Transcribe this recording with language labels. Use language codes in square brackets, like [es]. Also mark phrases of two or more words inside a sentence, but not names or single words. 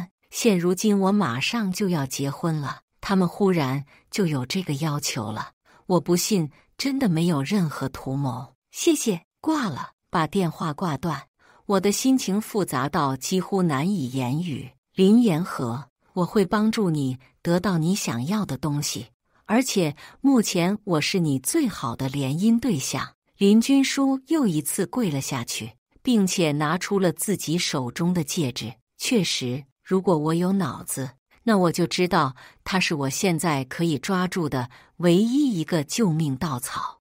[zh] 現如今我馬上就要結婚了，他們忽然就有這個要求了。我不信，真的沒有任何圖謀。謝謝，掛了，把電話掛斷。我的心情複雜到幾乎難以言語。林言和，我會幫助你得到你想要的東西，而且目前我是你最好的聯姻對象。林君書又一次跪了下去，並且拿出了自己手中的戒指。確實，如果我有腦子，那我就知道它是我現在可以抓住的唯一一個救命稻草。